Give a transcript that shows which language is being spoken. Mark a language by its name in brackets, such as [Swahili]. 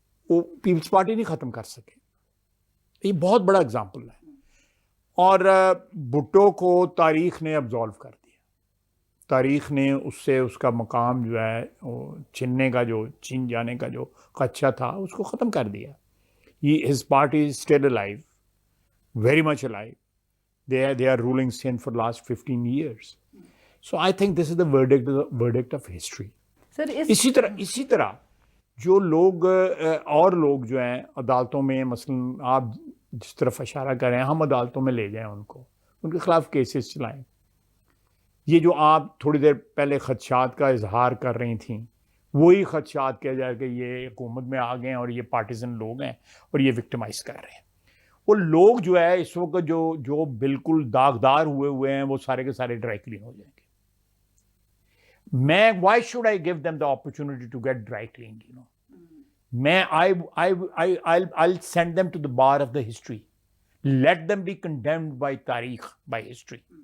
[Urdu] وہ Peoples party نہیں ختم کر سکے. یہ بہت بڑا اگزامپل ہے. اور بھٹو کو تاریخ نے ابزالو کر دیا, تاریخ نے اس سے اس کا مقام جو ہے چھین جانے کا جو خدشہ تھا اس کو ختم کر دیا. [English] His party is still alive, very much alive. They are ruling Sindh for the last 15 years. So I think this is the verdict of history. Sir, [Urdu] اسی طرح جو لوگ اور لوگ جو ہیں عدالتوں میں, مثلا آپ جس طرف اشارہ کر رہے ہیں, ہم عدالتوں میں لے جائیں ان کے خلاف کیسز چلائیں. یہ جو آپ تھوڑی دیر پہلے خدشات کا اظہار کر رہی تھیں, وہی خدشات کیا جائے کہ یہ حکومت میں آ گئے ہیں اور یہ پارٹیزن لوگ ہیں اور یہ وکٹمائز کر رہے ہیں. وہ لوگ جو ہے اس وقت جو بالکل داغدار ہوئے ہیں, وہ سارے کے سارے ڈرائی کلین ہو جائیں گے. [English] میں why should I give them the opportunity to get dry clean, میں I'll send them to the bar of the history. Let them be condemned by تاریخ, by history.